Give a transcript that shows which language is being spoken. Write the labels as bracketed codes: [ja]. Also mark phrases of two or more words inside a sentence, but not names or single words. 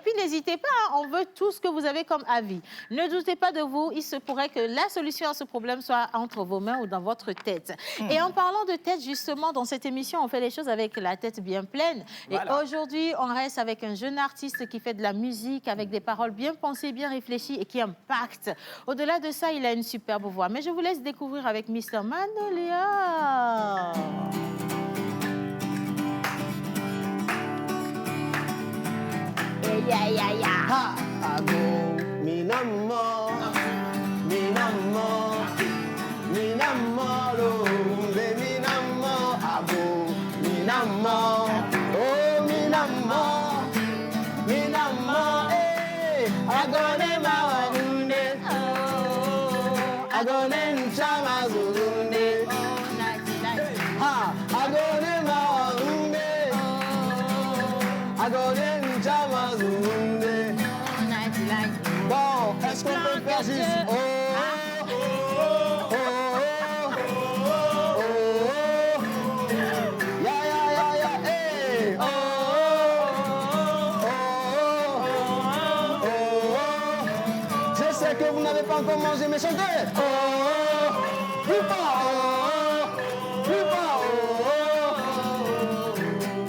[fr] Et puis, n'hésitez pas, on veut tout ce que vous avez comme avis. Ne doutez pas de vous, il se pourrait que la solution à ce problème soit entre vos mains ou dans votre tête. Et en parlant de tête, justement, dans cette émission, on fait les choses avec la tête bien pleine. Voilà. Et aujourd'hui, on reste avec un jeune artiste qui fait de la musique avec des paroles bien pensées, bien réfléchies et qui impactent. Au-delà de ça, il a une superbe voix. Mais je vous laisse découvrir avec Mr. Manolia. Ha, ago, minamo, minamo, minamo, lumbe, minamo, ago, minamo, oh, minamo, minamo, agone mawanunde, agone chamazunde, ha, agone mawanunde, agone chamazunde. Bon, est-ce qu'on peut faire juste oh, oh, oh, oh, oh, oh, ya, ya, ya, ya, hey, oh, oh, oh, oh, oh. Je sais que vous n'avez pas encore mangé, mais chantez. Oh, oh, plus fort, oh, oh, plus fort, oh, oh.